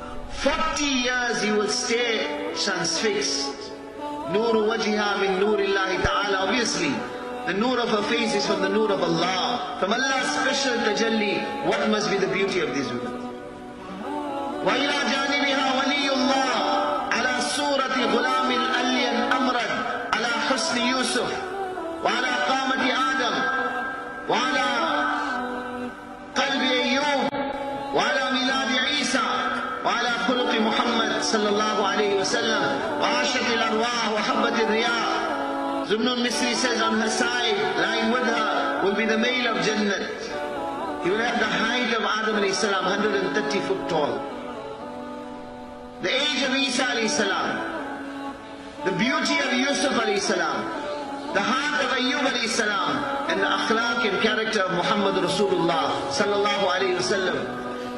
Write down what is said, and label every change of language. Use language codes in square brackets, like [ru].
[en] 40 years he will stay transfixed. [ar] Nuru wajha min nurillahi ta'ala. [en] Obviously, the nur of her face is from the nur of Allah. From Allah's special tajalli, what must be the beauty of these women? [ar] وَإِلَى جَانِبِهَا وَلِيُّ اللَّهِ عَلَى صُورَةِ غُلَامٍ أَلْيَنْ أَمْرًا عَلَى حُسْنِ يُوسُف وعلى قامة آدم وعلى قلب أيوب وعلى ميلاد عيسى وعلى خلق محمد صلى الله عليه وسلم وعاشت الأرواح وحبت الرياح. [en] Zubnun Misri says on her side, lying with her, will be the male of Jannat. He will have the height of Adam alayhi salam, 130 foot tall. The age of Isa alayhi salam, the beauty of Yusuf alayhi salam, the heart of Ayyub alayhi salam, and the akhlaq and character of Muhammad Rasulullah sallallahu alayhi wasallam.